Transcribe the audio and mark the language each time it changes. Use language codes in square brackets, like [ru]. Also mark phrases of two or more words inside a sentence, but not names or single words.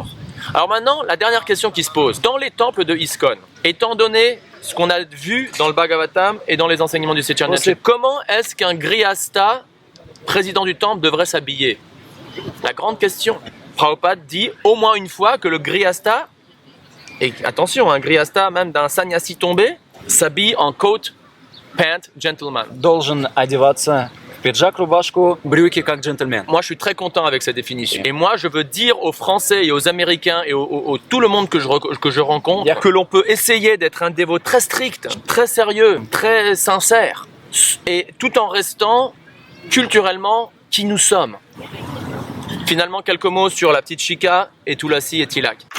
[fr] Alors maintenant, la dernière question qui se pose. Dans les temples de ISKCON, étant donné ce qu'on a vu dans le Bhagavatam et dans les enseignements du Chaitanya, comment est-ce qu'un grihasta, président du temple, devrait s'habiller? La grande question. Prabhupada dit au moins une fois que le grihasta, et attention, un grihasta même d'un sannyasi tombé, s'habille en [en] coat, pant, gentleman. [ru] должен одеваться в пиджак, рубашку, брюки как джентльмен. [fr] Moi, je suis très content avec cette définition. Et moi, je veux dire aux Français et aux Américains et tout le monde que je rencontre que l'on peut essayer d'être un dévot très strict, très sérieux, très sincère, et tout en restant culturellement qui nous sommes. Finalement, quelques mots sur la petite Shika et Tulasi et Tilak.